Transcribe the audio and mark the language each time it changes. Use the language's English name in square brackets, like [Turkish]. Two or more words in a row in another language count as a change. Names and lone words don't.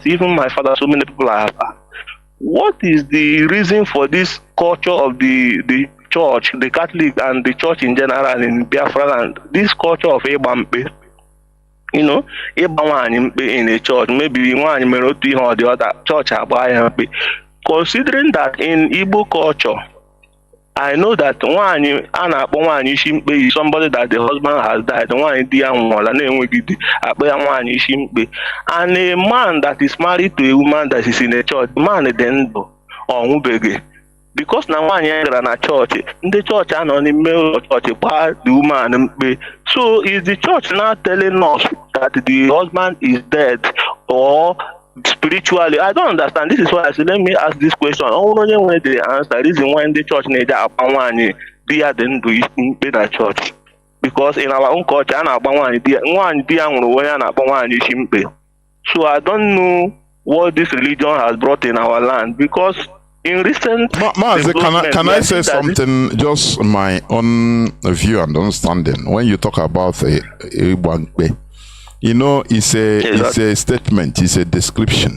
[English] Even my father, so many people I have asked. What is the reason for this culture of the church, the Catholic and the church in general in Biafra land, this culture of Ebampe, Ebampe in a church, maybe one or the other church, considering that in Igbo culture, I know that one is somebody that the husband has died, and a man that is married to a woman that is in a church, man then ọnwụbeghị because [Igbo] na nwaanyị ya gara na chọọchị ndị chọọchị anọ n'ime ụlọ chọọchị gbaa [English] the woman mkpe. So is the church now telling us that the husband is dead or spiritually? I don't understand. This is why I said let me ask this question. Only when the answer reason why the church need [Igbo] akpa nwaanyị di ya dị ndụ mkpe na church, [English] because in our own culture [Igbo] a na-akpa nwaanyị di ya nwụrụ onye a na-akpa nwaanyị isi mkpe. [English] So I don't know what this religion has brought in our land, because in recent Mazi, can I say something, just my own view and understanding? When you talk about a Bankbe, you know, it's a statement, it's a description.